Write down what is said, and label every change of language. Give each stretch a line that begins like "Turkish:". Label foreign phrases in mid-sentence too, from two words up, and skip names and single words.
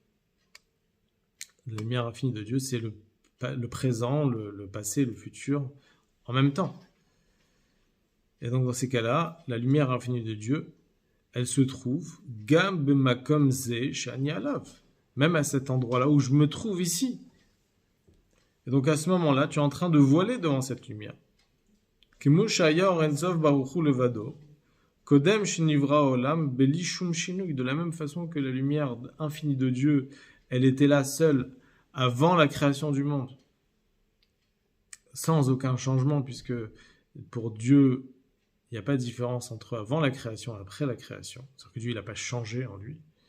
French: La lumière infinie de Dieu, c'est le présent, le passé, le futur, en même temps. Et donc dans ces cas-là, la lumière infinie de Dieu, elle se trouve
Hebrew: גם במקום זה שאני עליו,
French: même à cet endroit-là où je me trouve ici. Et donc à ce moment-là, tu es en train de voiler devant cette lumière.
Hebrew: כמו שהיה אור אין סוף ברוך הוא לבדו קודם שנברא עולם בלי שום שינוי,
French: de la même façon que la lumière infinie de Dieu, elle était là seule avant la création du monde, sans aucun changement, puisque pour Dieu, il n'y a pas de différence entre avant la création et après la création. C'est-à-dire que Dieu, il n'a pas changé en lui.